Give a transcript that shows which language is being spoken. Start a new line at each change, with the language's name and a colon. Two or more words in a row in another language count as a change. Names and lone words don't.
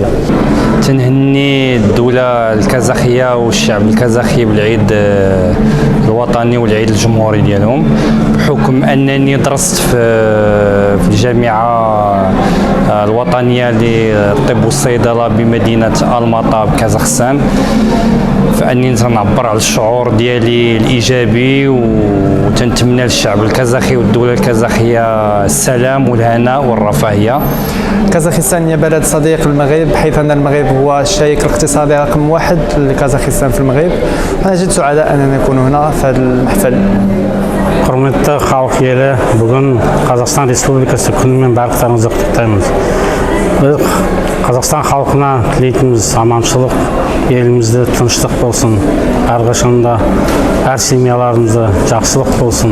Arabic: تنهني الدولة الكازاخية والشعب الكازاخي بالعيد الوطني والعيد الجمهوري ديالهم، بحكم أنني درست في الجامعة الوطنية للطب والصيدلة بمدينة الماطا بكازاخستان، فأني تنعبر على الشعور ديالي الإيجابي، وتنتمنى للشعب الكازاخي والدولة الكازاخية السلام والهناء والرفاهية. كازاخستان هي بلد صديق للمغرب، حيث أن المغرب هو الشريك الاقتصادي رقم 1 لكازاخستان في المغرب. أنا جد سعداء أننا نكون هنا في هذا المحفل.
Kazakh: құрметті халық елі, бүгін Қазақстан Республикасы күнімен барлықтарыңызды құттықтаймыз. Біз Қазақстан халқына тілейтініміз аманшылық, елімізде тыныштық болсын, әрқашанда әр семьяларымызда жақсылық болсын.